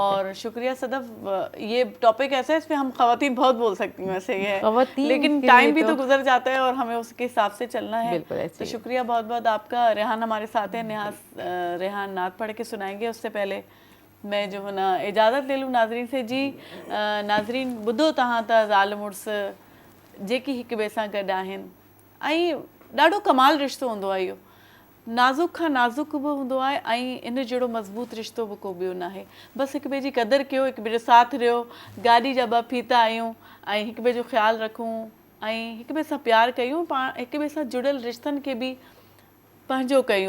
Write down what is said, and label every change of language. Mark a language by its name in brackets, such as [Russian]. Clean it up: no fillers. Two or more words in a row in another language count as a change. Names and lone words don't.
[Urdu] اور شکریہ صدف، یہ ٹاپک ایسا ہے اس پہ ہم خواتین بہت بول سکتی ہیں، ویسے یہ ہے لیکن ٹائم بھی تو گزر جاتا ہے اور ہمیں اس کے حساب سے چلنا ہے، تو شکریہ بہت بہت آپ کا۔ ریحان ہمارے ساتھ ہیں، ریحان نعت پڑھ کے سنائیں گے، اس سے پہلے میں جو ہے نا اجازت لے لوں ناظرین سے۔ جی ناظرین [Sindhi] ॿुधो तव्हां त ज़ाल मुड़ुस जेकी हिक ॿिए सां गॾु आहिनि ऐं ॾाढो कमाल रिश्तो हूंदो आहे इहो, नाज़ुक खां नाज़ुक बि हूंदो आहे ऐं इन जहिड़ो मज़बूत रिश्तो बि को ॿियो न आहे। बसि हिक ॿिए जी क़दुरु कयो, हिक ॿिए जो साथ ॾियो, गाॾी जा ॿ फीता आहियूं ऐं हिक ॿिए जो ख़्यालु रखूं ऐं हिक ॿिए सां प्यारु कयूं, पाण हिक ॿिए सां जुड़ियल रिश्तनि खे बि पंहिंजो कयूं।